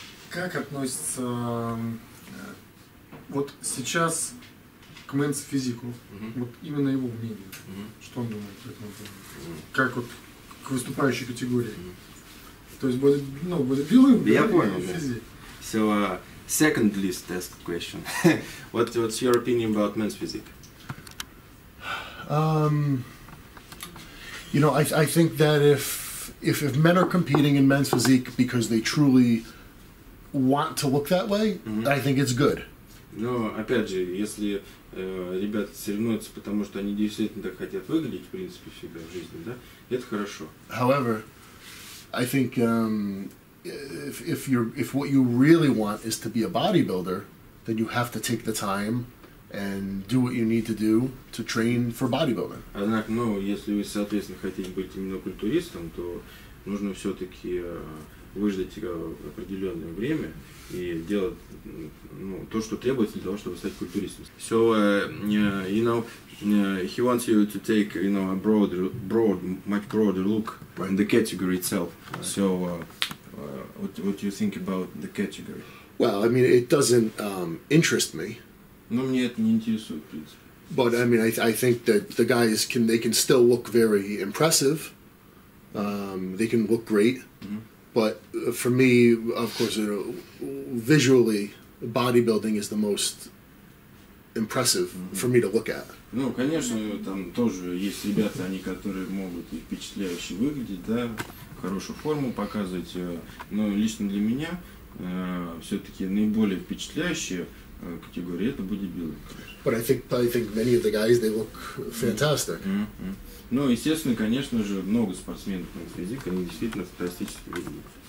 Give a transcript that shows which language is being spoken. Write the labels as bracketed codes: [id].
[ru] Как относится... Вот сейчас к мэнс-физику. Вот именно его мнение. Что он думает по этому поводу? Как вот к выступающей категории. То есть бодибилдинг, Я да, понял, и физик. [en] So, second list test question. What's your opinion about men's physique? You know, I think that if men are competing in men's physique because they truly want to look that way, I think it's good. [ru] Но, опять же, если ребята соревнуются, потому что они действительно так хотят выглядеть, в принципе, всегда в жизни, да, это хорошо. [en] However, I think if what you really want is to be a bodybuilder, then you have to take the time and do what you need to do to train for bodybuilding. [ru] Однако, ну, если вы, соответственно, хотите быть именно культуристом, то нужно все-таки выждать определенное время и делать то, что требуется для того, чтобы стать культуристом. [en] So, you know, he wants you to take, you know, a much broader look in the category itself. Right. So, what do you think about the category? Well, I mean, it doesn't interest me. [ru] Ну, мне это не интересует, в принципе. [en] But I mean, I think that the guys can still look very impressive. They can look great. But for me, of course, visually, bodybuilding is the most impressive for me to look at. [ru] Ну, конечно, там тоже есть ребята, они, которые могут и впечатляюще выглядеть, да, хорошую форму показывать. Но лично для меня все-таки наиболее впечатляющая категория это бодибилдинг. [en] But I think many of the guys, they look fantastic. [ru] Ну, естественно, конечно же, много спортсменов на физике, они действительно фантастически выглядят.